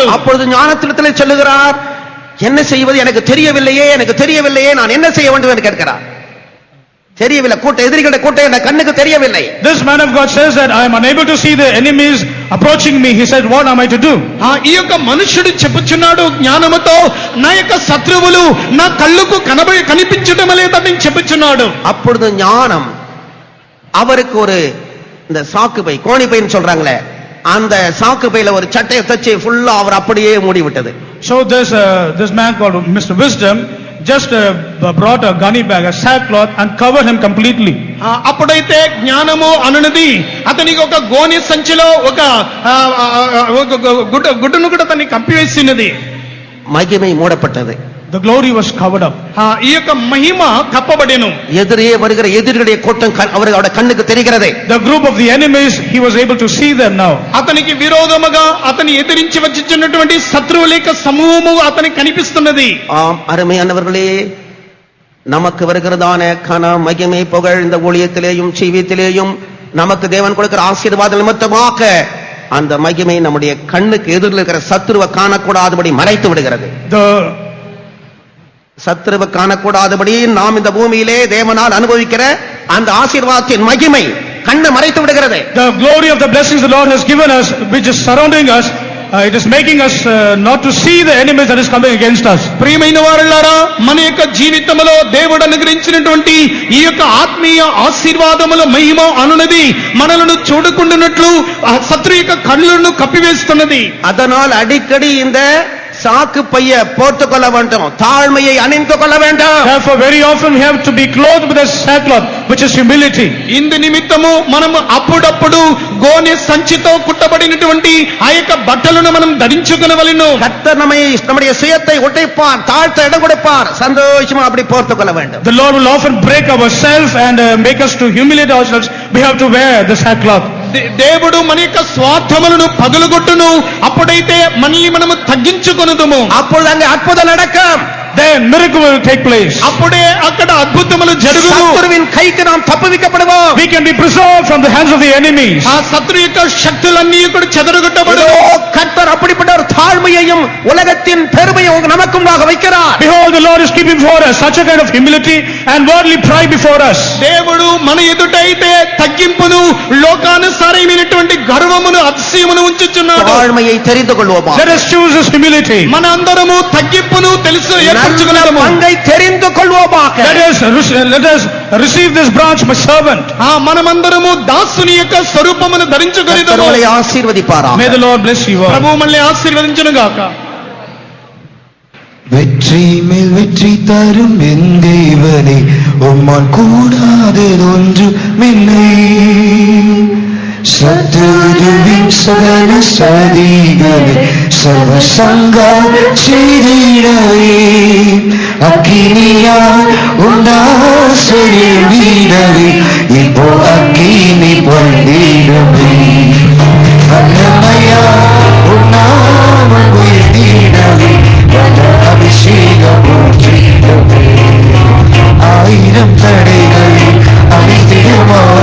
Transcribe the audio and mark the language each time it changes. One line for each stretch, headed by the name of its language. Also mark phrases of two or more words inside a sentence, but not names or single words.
Tamil: அப்பொழுது ஞானத்திலே சொல்லுகிறார், என்ன செய்வது எனக்கு தெரியவில்லையே, நான் என்ன செய்ய வேண்டும் என்று கேட்கிறார். தெரியவில்லை. எதிரிகளுடைய கூட்டம் என் கண்ணுக்கு தெரியவில்லை.
English: This man of God says that I am unable to see the enemies approaching me. He said, what am I to do?
Telugu: ఈ యొక్క మనుషుడు చెప్పుచున్నాడు జ్ఞానముతో, నా యొక్క శత్రువులు నా కళ్ళకు కనిపించడం లేదని చెప్పుచున్నాడు.
Tamil: அப்பொழுது ஞானம் அவருக்கு ஒரு இந்த சாக்கு பை, கோணி பைன்னு சொல்றாங்களே, அந்த சாக்கு பையில ஒரு சட்டையை தச்சு ஃபுல்லா அவர் அப்படியே மூடி விட்டது.
English: So this man called Mr. Wisdom just brought a gunny bag, a sackcloth, and covered him completely.
Telugu: అప్పుడైతే జ్ఞానము అనునది అతనికి ఒక గోనె సంచిలో ఒక గుడ్డను కూడా అతన్ని కప్పివేసినది.
Tamil: மகிமை மூடப்பட்டது.
English: The glory was covered up.
Telugu: ఈ యొక్క మహిమ కప్పబడెను.
Tamil: எதிரே வருகிற எதிரிகளுடைய கூட்டம் அவருடைய கண்ணுக்கு தெரிகிறது.
English: The group of the enemies, he was able to see them now.
Telugu: అతనికి విరోధముగా అతని ఎదిరించి వచ్చినటువంటి శత్రువుల యొక్క సమూహము అతనికి కనిపిస్తున్నది.
Tamil: ஆம், அருமையானவர்களே, நமக்கு வருகிறதான கன மகிமை புகழ் இந்த ஊழியத்திலேயும் ஜீவியத்திலேயும் நமக்கு தேவன் கொடுக்கிற ஆசீர்வாத நிமித்தமாக அந்த மகிமை நம்முடைய கண்ணுக்கு எதிரில் இருக்கிற சத்துருவை காணக்கூடாதபடி மறைத்து விடுகிறது. சத்துருவை காணக்கூடாதபடி நாம் இந்த பூமியிலே தேவனால் அனுபவிக்கிற அந்த ஆசீர்வாதத்தின் மகிமை கண்ணை மறைத்து விடுகிறது.
English: The glory of the blessings the Lord has given us, which is surrounding us, it is making us not to see the enemies that is coming against us.
Telugu: ప్రియమైన వారలారా, మన యొక్క జీవితంలో దేవుడు అనుగ్రహించినటువంటి ఈ యొక్క ఆత్మీయ ఆశీర్వాదముల మహిమ అనునది మనలను చూడకుండానట్లు శత్రు యొక్క కళ్ళను కప్పివేస్తున్నది.
Tamil: அதனால் அடிக்கடி இந்த சாக்கு பைய போர்த்துக் கொள்ள வேண்டும், தாழ்மையை அணிந்து கொள்ள வேண்டும்.
English: Therefore very often we have to be clothed with a sackcloth, which is humility.
Telugu: ఇందు నిమిత్తము మనము అప్పుడప్పుడు గోనె సంచితో కుట్టబడినటువంటి ఆ యొక్క బట్టలను మనం ధరించుకొనవలెను.
Tamil: கர்த்தர் நம்முடைய சுயத்தை உடைப்பார், தாழ்த்த இடம் கொடுப்பார், சந்தோஷமா அப்படி போர்த்துக் கொள்ள வேண்டும்.
English: The Lord will often break ourselves and make us to humiliate ourselves. We have to wear the sackcloth.
Telugu: దేవుడు మన యొక్క స్వార్థములను పగలగొట్టును, అప్పుడైతే మనల్ని మనము తగ్గించుకొనుదుము.
Tamil: அப்பொழுது அங்கே அற்புதம் நடக்கும்.
English: Then miracle will take place.
Telugu: అప్పుడే అక్కడ అద్భుతములు జరుగును.
Tamil: சத்துருவின் கைக்கு நாம் தப்புவிக்கப்படுவோம்.
English: We can be preserved from the hands of the enemies.
Telugu: ఆ శత్రు యొక్క శక్తులన్నీ కూడా చెదరగొట్టబడును.
Tamil: கர்த்தர் அப்படிப்பட்ட ஒரு தாழ்மையையும் உலகத்தின் பெருமையும் நமக்குமாக வைக்கிறார்.
English: Behold, the Lord is keeping before us such a kind of humility and worldly pride before us.
Telugu: దేవుడు మన ఎదుట అయితే తగ్గింపును, లోకానుసారమైనటువంటి గర్వమును, అతిశయమును ఉంచుచున్నాడు.
Tamil: தாழ்மையை தெரிந்து கொள்வோமா?
English: Let us choose this humility.
Telugu: మన అందరము తగ్గింపును తెలుసు ఏర్పరచుకున్నాము.
Tamil: பங்கை தெரிந்து கொள்வோமாக.
English: Let us receive this branch, my servant.
Telugu: మనమందరము దాసుని యొక్క స్వరూపమును ధరించుకొనిదము.
Tamil: கர்த்தர் ஆசீர்வதிப்பாராக.
English: May the Lord bless you all.
Telugu: ప్రభువు మనల్ని ఆశీర్వదించును గాక.
Tamil: வெற்றி மேல் வெற்றி தரும் என் தேவனே, உம்மால் கூடாததொன்றுமில்லை. சத்துருவின் சகல சதிகளை சர்வசங்கார செய்திடவே, அக்கினியால் உண்டாசையை வீடவே, இப்போ அக்கினி பொழிடவே, வல்லமையா உண்ணாமல் உயிர்த்திடவே, அபிஷேகம் ஊற்றிடவே, ஆயிரம் தடைகள் அனைத்திடுமோ